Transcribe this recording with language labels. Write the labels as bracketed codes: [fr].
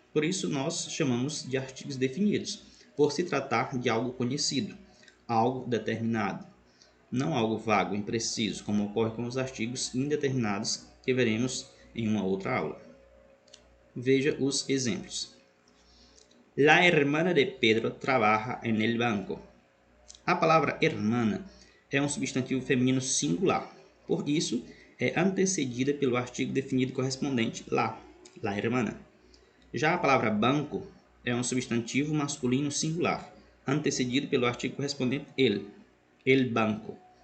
[pt] Por isso, nós chamamos de artigos definidos, por se tratar de algo conhecido, algo determinado, não algo vago, impreciso, como ocorre com os artigos indeterminados que veremos em uma outra aula. Veja os exemplos. [es] La hermana de Pedro trabaja en el banco. [pt] A palavra hermana é um substantivo feminino singular, por isso é antecedida pelo artigo definido correspondente [es] la hermana. [pt] Já a palavra banco é um substantivo masculino singular, antecedido pelo artigo correspondente [es] el banco.